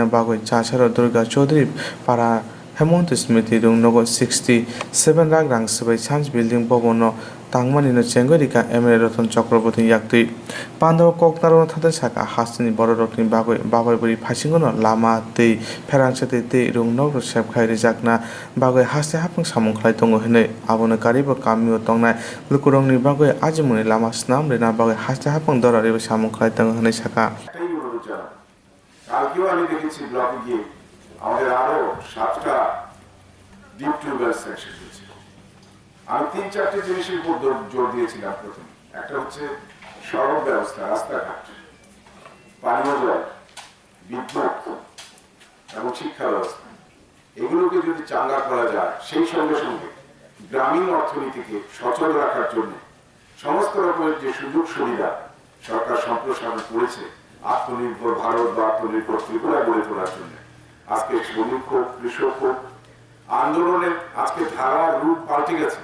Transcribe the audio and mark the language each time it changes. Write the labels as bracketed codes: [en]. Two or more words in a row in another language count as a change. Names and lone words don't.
[brx] बागै चाचार दुर्गा चौधरी पारा हेमंत स्मृति रुं नगो 67 लाख रां सबै [en] science building [brx] भवनो तांगमानि चेंगरिका एमएलए रतन चक्रवर्ती याक्ति पांडव कोकनारो थाते साका हासनि बर रकनि बाबायबुरि फाइसिंगनो लामा दै फेरांचति दै रुं नग सेबखाय रिजाकना बागै हासते हाफं सामुखलाय दङ हनै आबनो गारिबो कामियो तंनाय लुकुरंनि बागै आजिमुनि लामा स्नाम रेना बागै हासते हाफं दरारिबो सामुखलाय दङ हनै साका। [bn] কালকেও আমি দেখেছি ব্লকে গিয়ে আমাদের আরো 7টা [en] deep tubewell section [bn] হয়েছে। আমি 3-4টে জিনিসের উপর জোর দিয়েছিলাম। প্রথম একটা হচ্ছে সড়ক ব্যবস্থা, রাস্তাঘাট, পানীয় জল, বিদ্যুৎ এবং শিক্ষা ব্যবস্থা, এগুলোকে যদি চাঙ্গা করা যায়, সেই সঙ্গে সঙ্গে গ্রামীণ অর্থনীতিকে সচল রাখার জন্য সমস্ত রকমের যে সুযোগ সুবিধা সরকার সম্প্রসারণ করেছে, আত্মনির্ভর ভারত বা আত্মনির্ভর ত্রিপুরা গড়ে তোলার জন্য, আজকে শ্রমিক হোক, কৃষক হোক, আন্দোলনের আজকে ধারার রূপ পাল্টে গেছে।